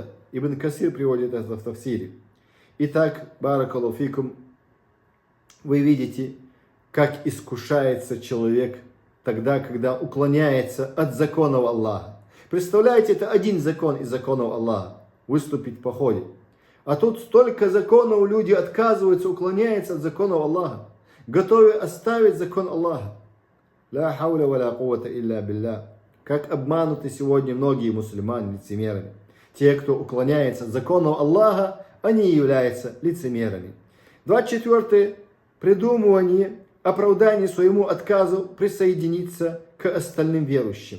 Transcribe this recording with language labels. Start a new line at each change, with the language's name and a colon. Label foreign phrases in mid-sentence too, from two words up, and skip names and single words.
Russian: Ибн Касир приводит это в тафсире. Итак,
Arabic: بارك الله فيكم,
Russian: вы видите, как искушается человек тогда, когда уклоняется от законов Аллаха. Представляете, это один закон из законов Аллаха – выступить в походе. А тут столько законов, люди отказываются, уклоняются от законов Аллаха, готовы оставить закон Аллаха.
Arabic: لا حول ولا قوة إلا بالله.
Russian: Как обмануты сегодня многие мусульмане лицемерами. Те, кто уклоняется от законов Аллаха, они являются лицемерами. 24. Придумывание оправдания своему отказу присоединиться к остальным верующим.